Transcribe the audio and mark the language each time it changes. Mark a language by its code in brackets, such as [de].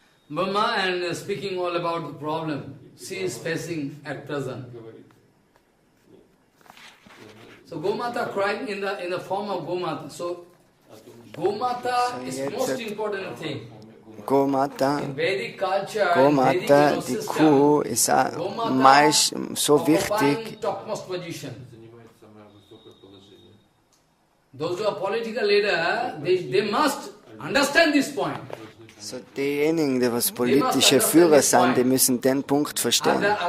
[en] Brahma and speaking all about the problem she is facing at present. So Gomata crying in the form of Gomata. So Gomata is most important thing. Gomata, In Vedic culture, [de] Gomata, die Kuh, ist auch meist so wichtig. [en] Topmost position. Those who are political leader, they must understand this point. [de] So diejenigen, die was politische Führer sind, die müssen den Punkt verstehen.